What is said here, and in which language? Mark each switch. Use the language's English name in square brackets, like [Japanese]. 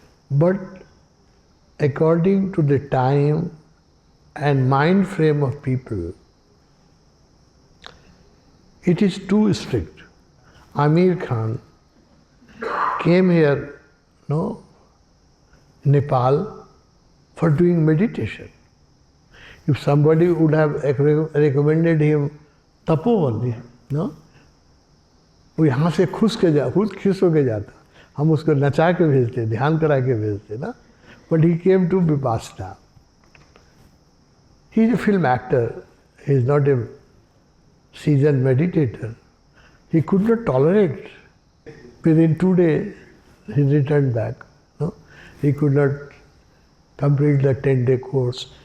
[English] But according to the time and mind frame of people, it is too strict. Amir Khan came here, Nepal, for doing meditation. If somebody would have recommended him tapovan, [Hindi] वो यहाँ से खुद खुश होके जाता, हम उसको नचा के भेजते, ध्यान करा के भेजते ना. [English] But he came to Vipassana. He is a film actor. He is not a seasoned meditator. He could not tolerate. Within 2 days, he returned back. No? He could not complete the 10-day course.